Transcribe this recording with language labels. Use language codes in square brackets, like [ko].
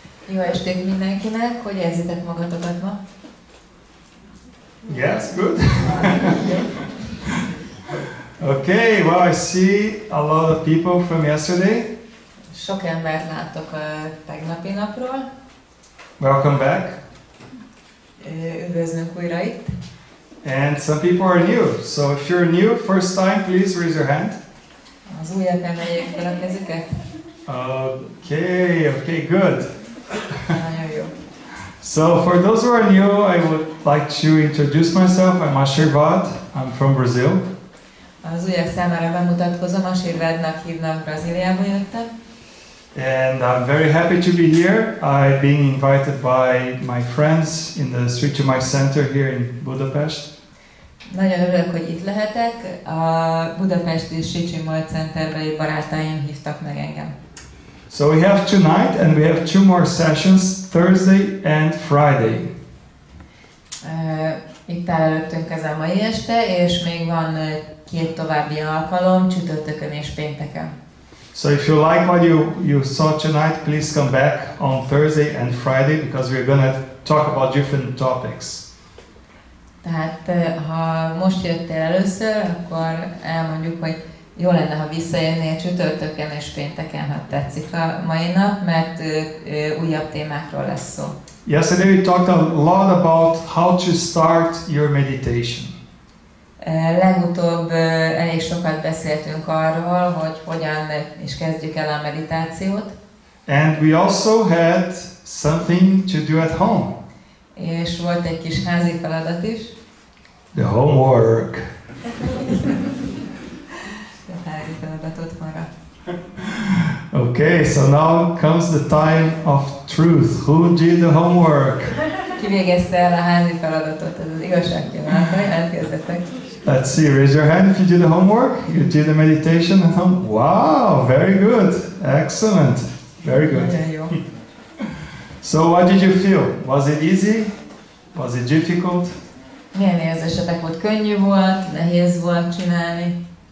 [hu] Jó estét mindenkinek, hogy érzitek magatokat ma? [en] Yes, good. Okay, well, I see a lot of people from yesterday. [hu] Sok embert látok a tegnapi napról. [en] Welcome back. [hu] Üdvözlünk újra itt. [en] And some people are new. So if you're new, first time, please raise your hand. [hu] Az újak emeljék fel a kezüket. [en] Okay, good. [hu] Nagyon jó. [en] So for those who are new, I would like to introduce myself. I'm Ashirvad. I'm from Brazil. [hu] Az újak számára bemutatkozom, Ashirvadnak hívnak, Brazíliából jöttem. [en] And I'm very happy to be here. I've been invited by my friends in the Sri Chinmoy Center here in Budapest. [hu] Nagyon örülök, hogy itt lehetek. A budapesti Sri Chinmoy Centerbeli barátaim hívtak meg engem. [en] So we have tonight and we have two more sessions, Thursday and Friday. [hu] Itt áll előttünk ez a mai este, és még van két további alkalom, csütörtökön és pénteken. [en] So if you like what you saw tonight, please come back on Thursday and Friday because we're going to talk about different topics. [hu] Tehát ha most jöttél először, akkor elmondjuk, hogy jó lenne, ha visszajönnél csütörtökön és pénteken, ha tetszik a mai nap, mert újabb témákról lesz szó. [en] Yesterday we talked a lot about how to start your meditation. [hu] Legutóbb elég sokat beszéltünk arról, hogy hogyan is kezdjük el a meditációt. [en] And we also had something to do at home. [hu] És volt egy kis házi feladat is. [en] The homework. [hu] A házi feladat otthonra. [en] Okay, so now comes the time of truth. Who did the homework? [hu] Ki végezte el a házi feladatot? Ez az igazság pillanata, jelentkezzetek. [en] Let's see, raise your hand if you did the homework. You did the meditation at home. Wow, very good. Excellent. Very good. [hu] Nagyon jó. [en] So what did you feel? Was it easy? Was it difficult? [hu] Milyen érzésetek volt? Könnyű volt? Nehéz volt csinálni?